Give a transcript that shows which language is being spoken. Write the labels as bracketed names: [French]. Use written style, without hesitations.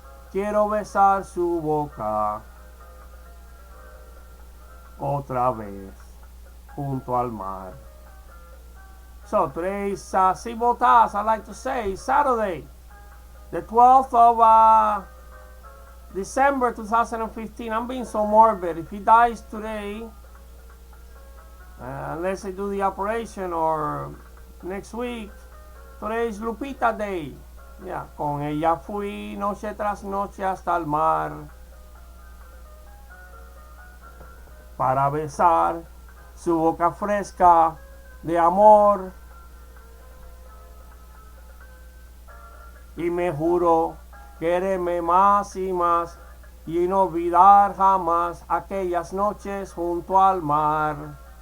[Spanish] Quiero besar su boca otra vez junto al mar. [English] So today's Sibotas, I like to say, Saturday, the 12th of December 2015. I'm being so morbid. If he dies today, unless I do the operation or next week, today is Lupita Day. [Spanish] Yeah, con ella fui noche tras noche hasta el mar para besar su boca fresca de amor, y me juro quererme más y más y no olvidar jamás aquellas noches junto al mar.